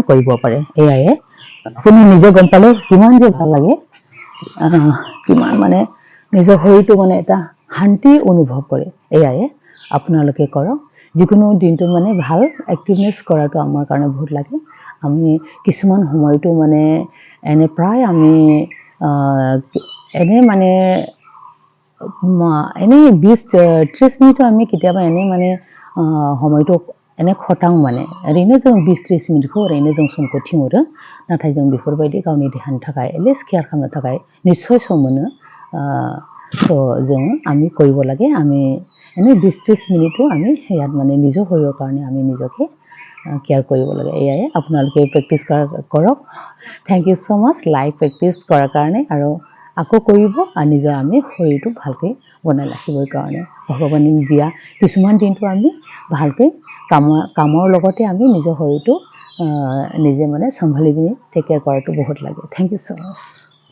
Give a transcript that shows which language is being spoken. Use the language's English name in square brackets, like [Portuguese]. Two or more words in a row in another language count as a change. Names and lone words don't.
[Assamese] কৰিব পাৰে এয়ায়ে আপুনি নিজে গম পালে কিমান যে ভাল লাগে কিমান মানে নিজৰ শৰীৰটো মানে এটা শান্তি অনুভৱ কৰে এয়ায়ে আপোনালোকে কৰক যিকোনো দিনটো মানে ভাল এক্টিভনেছ কৰাটো আমাৰ কাৰণে বহুত লাগে আমি কিছুমান সময়টো মানে এনে প্ৰায় আমি এনে মানে এনে 20-30 মিনিট আমি কেতিয়াবা এনে মানে সময়টো এনে [Bodo] খटां माने ओरैनो जों 20-30 मिनिटखौ ओरैनो जों समखौ थिनहरो नाथाय जों बेफोरबायदि गावनि देहानि थाखाय [English] at least care [Bodo] खालामनो थाखाय निश्चय सम मोनो जों [Assamese] আমি কৰিব লাগে আমি এনে 20-30 মিনিটও আমি ইয়াত মানে নিজৰ শৰীৰৰ কাৰণে আমি নিজকে কেয়াৰ কৰিব লাগে এয়াই আপোনালোকে প্ৰেক্টিছ কৰক [English] thank you so much live practice [Assamese] কৰাৰ কাৰণে আৰু আকৌ কৰিব আৰু নিজৰ আমি শৰীৰটো ভালকৈ বনাই ৰাখিবৰ কাৰণে ভগৱানে দিয়া কিছুমান দিনটো আমি ভালকৈ কামৰ লগতে আমি নিজৰ শৰীৰটো নিজে মানে চম্ভালি পিনি [English] take care [Assamese] কৰাটো বহুত লাগে [English] thank you so much